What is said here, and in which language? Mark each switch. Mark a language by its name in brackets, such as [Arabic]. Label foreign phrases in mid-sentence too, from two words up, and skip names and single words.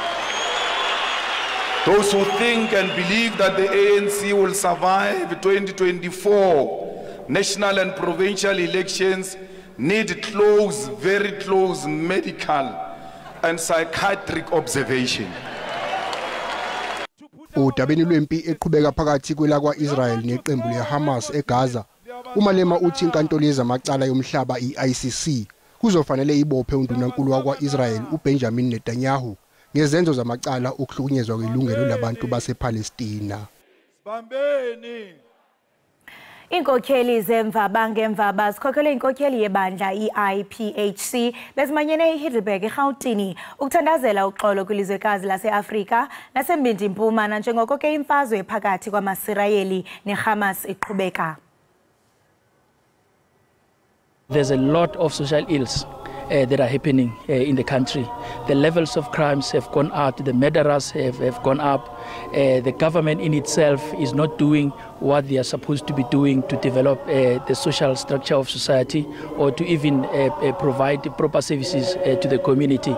[English] Those who think and believe that the ANC will survive 2024 national and provincial elections need close, very close medical and psychiatric observation. [Zulu] Udabeni lwempi eqhubeka phakathi kwelakwa-Israel neqembu leHamas eGaza, uMalema uthi inkantolo yezamacala yomhlaba i-ICC kuzofanele ibophe undunankulu wakwa-Israel uBenjamin Netanyahu ngezenzo zamacala okuhlukunyezwa kwelungelo labantu basePalestina. [Xhosa] Inkokheli zemvaba ngemvaba sikhokhele inkokheli yebandla i-IPHC bezimanyene eHeidelberg eGauteng ukuthandazela uxolo kwilizwekazi lase-Afrika nasembindi mpuma njengoko ke imfazwe phakathi kwamaSirayeli neHamas iqhubeka. [English] There's a lot of social ills that are happening in the country. The levels of crimes have gone up, the murderers have gone up. The government in itself is not doing what they are supposed to be doing to develop the social structure of society or to even provide proper services to the community.